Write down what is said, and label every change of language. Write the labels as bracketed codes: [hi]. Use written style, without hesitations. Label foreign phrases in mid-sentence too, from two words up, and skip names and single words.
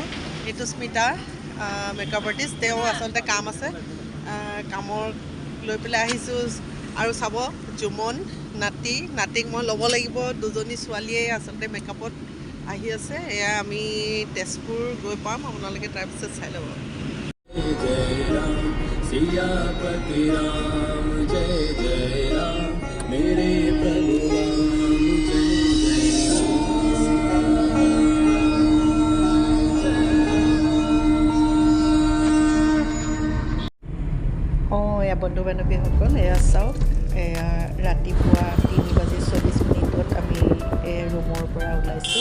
[as] ঋতুস্মিতা [en] makeup artist, [as] তেওঁ আচলতে কাম আছে, কামৰ লৈ পেলাই আহিছোঁ। আৰু চাব জুমন নাতিক মই ল'ব লাগিব। দুজনী ছোৱালীয়ে আচলতে মেকআপত আহি আছে। এয়া আমি তেজপুৰ গৈ পাম, আপোনালোকে তাৰপিছত চাই ল'ব। [hi] सियापति राम जय जय राम मेरे प्रभु राम जय [as] এয়া বন্ধু বান্ধৱীসকল, এয়া চাওক, এয়া ৰাতিপুৱা 3:40 আমি ৰুমৰ পৰা ওলাইছোঁ।